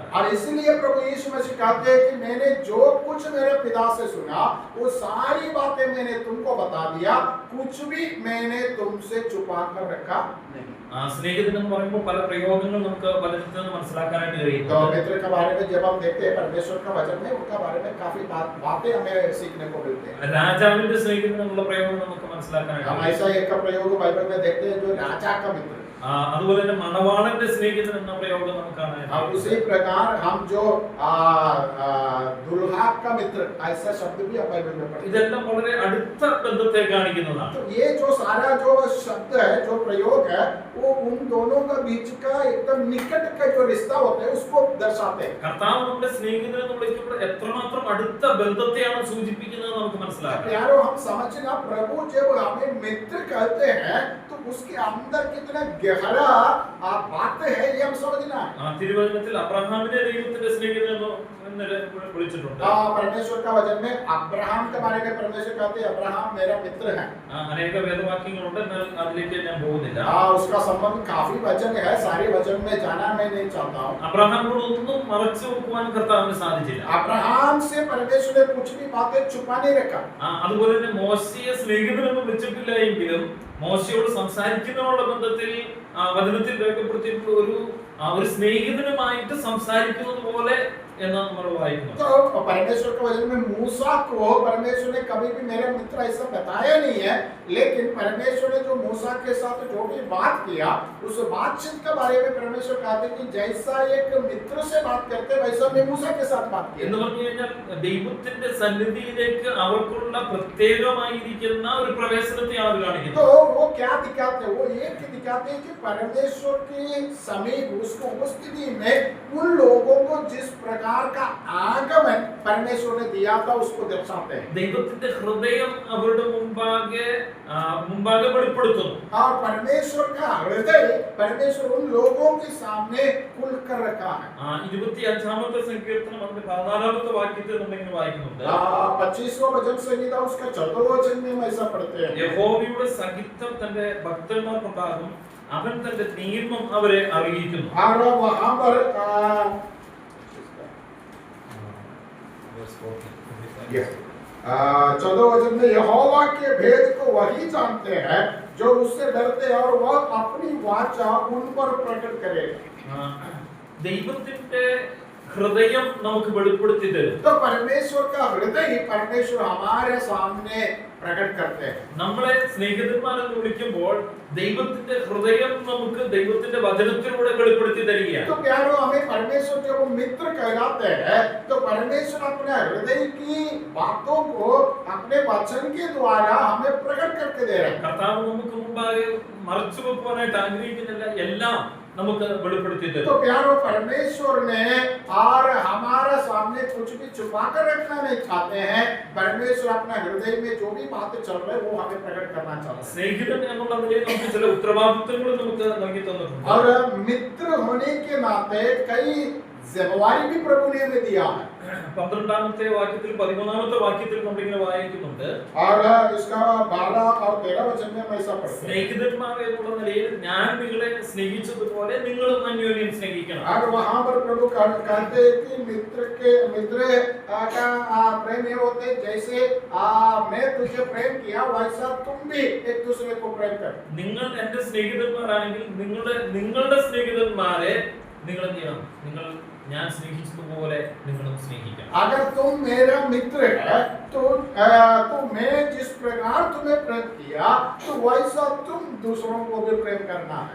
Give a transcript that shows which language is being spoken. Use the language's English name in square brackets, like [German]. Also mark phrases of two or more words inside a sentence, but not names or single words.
[Hindi] और इसलिए प्रभु यीशु मसीह कहते हैं कि मैंने जो कुछ मेरे पिता से सुना वो सारी बातें मैंने तुमको बता दिया, कुछ भी मैंने तुमसे छुपा कर रखा नहीं। [Malayalam] സ്നേഹിതൻ എന്ന് പറയുമ്പോൾ പല പ്രയോഗങ്ങൾ നമുക്ക് പലരിൽ നിന്ന് മനസ്സിലാക്കാനായിട്ട് കഴിയും. [Hindi] तो मित्र के बारे में जब हम देखते हैं परमेश्वर का वचन में, उनका बारे में काफी बातें हमें सीखने को मिलते हैं। [Malayalam] രാജാവിന്റെ സ്നേഹിതൻ എന്നുള്ള പ്രയോഗം നമുക്ക് മനസ്സിലാക്കാനായിട്ട് [Hindi] हम ऐसा एक प्रयोग बाइबल में देखते हैं जो राजा का मित्र। [Malayalam] അതുപോലെ തന്നെ മണവാളന്റെ സ്നേഹിതൻ എന്ന പ്രയോഗം നമുക്ക് കാണാനായിട്ട്. [Hindi] उसी प्रकार हम जो दुल्हा का मित्र ऐसा शब्द भी हम बाइबल में पढ़ते हैं। [Malayalam] ഇതെല്ലാം വളരെ അടുത്ത ബന്ധത്തെ കാണിക്കുന്നതാണ്. [Hindi] तो ये जो सारा जो शब्द है, जो प्रयोग है, वो उन दोनों का बीच का एकदम निकट का जो रिश्ता होता है उसको दर्शाते हैं। [Malayalam] കർത്താവ് നമ്മുടെ സ്നേഹിതൻ എന്ന് വിളിക്കുമ്പോൾ എത്രമാത്രം അടുത്ത ബന്ധത്തെയാണ് സൂചിപ്പിക്കുന്നത് നമുക്ക് മനസ്സിലാക്കാം. [Hindi] प्यारो हम समझना, प्रभु जब हमें मित्र कहते हैं तो उसके अंदर कितना गहरा बात है ये हम समझना है। [Malayalam] തിരുവചനത്തിൽ അബ്രഹാമിനെ ദൈവത്തിന്റെ സ്നേഹിതൻ എന്ന് വിളിച്ചിട്ടുണ്ട്. [Hindi] परमेश्वर का वचन में अब्राहम के बारे में परमेश्वर कहते हैं, अब्राहम मेरा मित्र है। [Malayalam] അനേക വേദവാക്യങ്ങളുണ്ട്, എന്നാൽ അതിലേക്ക് ഞാൻ പോകുന്നില്ല. [Hindi] उसका संबंध काफी वचन है, सारे वचन में जाना मैं नहीं चाहता हूँ। [Malayalam] അബ്രഹാമിനോട് ഒന്നും മറച്ചു വെക്കുവാൻ കർത്താവിന് സാധിച്ചില്ല. [Hindi] अब्राहम से परमेश्वर ने कुछ भी बातें छुपा नहीं रखा। [Malayalam] അതുപോലെ തന്നെ മോശയെ സ്നേഹിതനെന്ന് വിളിച്ചിട്ടില്ല എങ്കിലും മോശയോട് സംസാരിക്കുന്നതിനുള്ള ബന്ധത്തിൽ വചനത്തിൽ രേഖപ്പെടുത്തിയിട്ടുള്ള ഒരു സ്നേഹിതനുമായിട്ട് സംസാരിക്കുന്നത് പോലെ എന്ന് നമ്മൾ വായിക്കുന്നു. [Hindi] तो परमेश्वर के वचन में मूसा को परमेश्वर ने कभी भी मेरा मित्र ऐसा बताया नहीं है, लेकिन परमेश्वर ने जो मूसा के साथ जो भी बात किया उस बातचीत के बारे में परमेश्वर कहते हैं कि जैसा एक मित्र से बात करते वैसा मैं मूसा के साथ बात किया। [Malayalam] എന്ന് പറഞ്ഞു കഴിഞ്ഞാൽ ദൈവത്തിന്റെ സന്നിധിയിലേക്ക് അവർക്കുള്ള പ്രത്യേകമായിരിക്കുന്ന ഒരു പ്രവേശനത്തെയാണ് അത് കാണിക്കുന്നത്. [Hindi] तो वो क्या दिखाते हैं? वो एक दिखाते हैं कि परमेश्वर के समीप उसको उपस्थिति में उन लोगों को जिस प्रकार का आगमन परमेश्वर ने दिया था उसको दर्शाते हैं। [Malayalam] ദൈവത്തിന്റെ ഹൃദയം അവരുടെ മുമ്പാകെ വെളിപ്പെടുത്തുന്നു. [Hindi] और परमेश्वर का हृदय परमेश्वर उन लोगों के सामने खुल कर रखा है। [Malayalam] 25ാമത്തെ സങ്കീർത്തനം അതിന്റെ 14ാമത്തെ വാക്യത്തിൽ നമ്മൾ ഇങ്ങനെ വായിക്കുന്നുണ്ട്. [Hindi] 25वां वचन संहिता उसका 14वां वचन में हम ऐसा पढ़ते हैं। [Malayalam] യഹോവയുടെ സഹിത്വം തന്റെ ഭക്തന്മാർക്കുണ്ടാകും, അവൻ തന്റെ നിയമം അവരെ അറിയിക്കുന്നു. [Hindi] और वहां पर 14 वचन में यहोवा के भेद को वही जानते हैं जो उससे डरते हैं और वह अपनी वाचा उन पर प्रकट करेगा। [Malayalam] ദൈവത്തിന്റെ ഹൃദയം നമുക്ക് വെളിപ്പെടുത്തി തരും. [Hindi] तो परमेश्वर का हृदय ही परमेश्वर हमारे सामने प्रकट करते हैं. [Malayalam] നമ്മളെ സ്നേഹിതന്മാരെന്ന് വിളിക്കുമ്പോൾ ദൈവത്തിന്റെ ഹൃദയം നമുക്ക് ദൈവത്തിന്റെ വചനത്തിലൂടെ വെളിപ്പെടുത്തി തരികയാണ്. [Hindi] तो प्यारो, हमें परमेश्वर जब मित्र कहलाते हैं तो परमेश्वर अपने हृदय की बातों को अपने वचन के द्वारा हमें प्रकट करके दे रहे हैं. [Malayalam] കർത്താവ് നമുക്ക് മുമ്പാകെ മറച്ചു വെക്കുവാനായിട്ട് ആഗ്രഹിക്കുന്നില്ല, എല്ലാം നമുക്ക് വെളിപ്പെടുത്തി തരും. [Hindi] तो प्यारो, परमेश्वर ने और हमारे सामने कुछ भी छुपा कर रखना नहीं चाहते हैं. परमेश्वर अपने हृदय में जो भी बातें चल रही है वो हमें प्रकट करना चाहते हैं. [Malayalam] സ്നേഹിതൻ എന്നുള്ള നിലയിൽ നമുക്ക് ചില ഉത്തരവാദിത്തങ്ങൾ നമുക്ക് നൽകി തന്നിട്ടുണ്ട്. [Hindi] और मित्र होने के नाते कई जिम्मेवारी भी प्रभु ने हमें दिया है. [Malayalam] 12ാമത്തെ വാക്യത്തിൽ 13ാമത്തെ വാക്യത്തിൽ നമ്മൾ ഇങ്ങനെ വായിക്കുന്നുണ്ട്. [Hindi] और इसका 12 और 13 वचन में हम ऐसा पढ़ते हैं. [Malayalam] സ്നേഹിതന്മാരെ എന്നുള്ള നിലയിൽ ഞാൻ നിങ്ങളെ സ്നേഹിച്ചതുപോലെ നിങ്ങളും അന്യോന്യം സ്നേഹിക്കണം. [Hindi] और वहां पर प्रभु कहते हैं कि मित्र का प्रेम ये होते हैं जैसे मैं तुझे प्रेम किया वैसा तुम भी एक दूसरे को प्रेम करो. [Malayalam] നിങ്ങൾ എന്റെ സ്നേഹിതന്മാരാണെങ്കിൽ നിങ്ങളുടെ സ്നേഹിതന്മാരെ നിങ്ങൾ എന്ത് ചെയ്യണം? നിങ്ങൾ ഞാൻ സ്നേഹിച്ചതുപോലെ നിങ്ങളും സ്നേഹിക്കണം. [Hindi] अगर तुम मेरा मित्र है तो मैं जिस प्रकार तुम्हें प्रेम किया तो वैसा तुम दूसरों को भी प्रेम करना है.